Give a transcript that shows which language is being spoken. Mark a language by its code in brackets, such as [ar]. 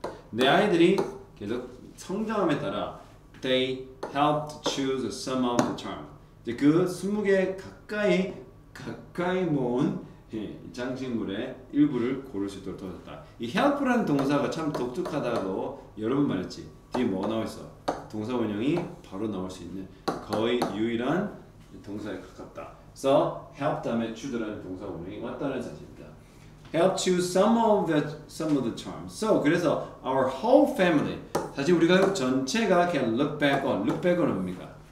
[ko] 내 아이들이 계속 성장함에 따라 [en] they helped choose some of the charm. [ko] 이제 그 20개 가까이 모은 장식물의 일부를 고를 수 있도록 도와줬다. 이 help라는 동사가 참 독특하다고 여러 번 말했지. 뒤에 뭐가 나와 있어? 동사 원형이 바로 나올 수 있는 거의 유일한 동사에 가깝다. 그래서 help 다음에 choos라는 동사 원형이 왔다는 사실입니다. [en] Help choose some of the charms. So [ko] 그래서 [en] our whole family [ko] 사실 우리가 전체가 [en] can look back on. look back on은 [ko] 뭡니까?